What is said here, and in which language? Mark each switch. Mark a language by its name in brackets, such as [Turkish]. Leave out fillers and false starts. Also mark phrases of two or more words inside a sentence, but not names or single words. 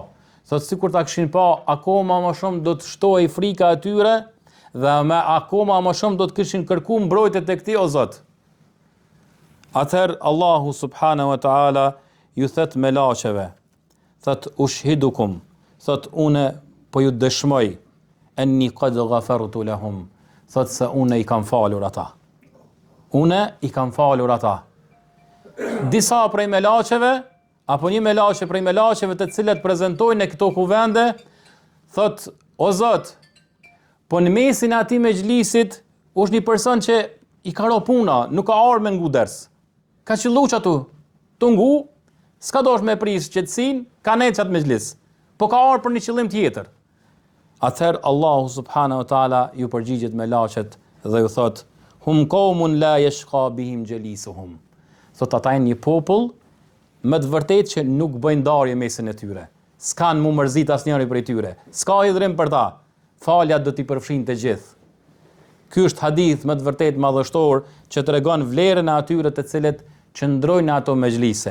[Albanian] Thot sikur ta kishin pa, akoma më shumë do të shtohej frika atyre dhe akoma më shumë do të kishin kërkuar mbrojtje tek ti o Zot. Atëherë Allahu [Arabic] سبحانه وتعالى [Albanian] ju thot melaqeve, thot ushhidukum, thot une po ju dëshmoj, [Arabic] أني قد غفرت لهم, [Albanian] thot se une i kam falur ata. Une i kam falur ata. Disa prej melaqeve, apo një melaqe prej melaqeve të cilet prezantojnë në këto kuvende, thot o Zot, po në mesin e atij mejlisit është një person që i ka ro puna, nuk ka ardhur me ngu ders. Ka qellu atu, të ngu, s'ka dosh me prish qetësin, ka nejt qatë mejlis, po ka ardhur për një qëllim tjetër. Atëherë Allahu [Arabic] سبحانه وتعالى [Albanian] ju përgjigjet melaqet dhe ju thot, [Arabic] هم قوم لا يشقى بهم جليسهم. [Albanian] Thot ata janë një popull me të vërtetë që nuk bëjnë ndarje mesin e tyre. S'kan mu mërzit asnjëri prej tyre. S'ka hidhrim për ta. Falja do t'i përfshin të gjithë. Ky është hadith me të vërtetë madhështor që tregon vlerën e atyre të cilët qëndrojnë ato mejlise.